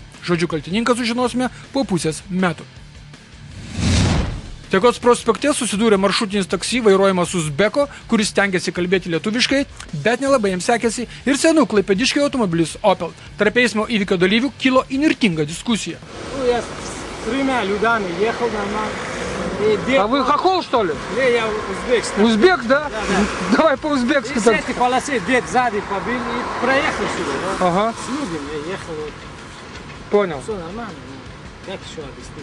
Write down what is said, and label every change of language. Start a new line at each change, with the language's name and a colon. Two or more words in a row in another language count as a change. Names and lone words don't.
Lithuanian: Žodžiu, kaltininką sužinosime po pusės metų. Tekos prospekte susidūrė maršrutinis taksi vairuojamas Uzbeko, kuris stengiasi kalbėti lietuviškai, bet nelabai jiems sekėsi, ir senų klaipėdiškai automobilis Opel. Tarp eismo įvykio dalyvių kilo įnirtinga diskusija.
Russian: Я с 3 людьми ехал нормально. А вы хохол, что ли? Не, я узбек. Узбек, да? Давай по-узбекски. И с этой полосы дед сзади побил и проехал сюда. Ага, С людьми я ехал. понял. Все нормально. Как еще объяснить?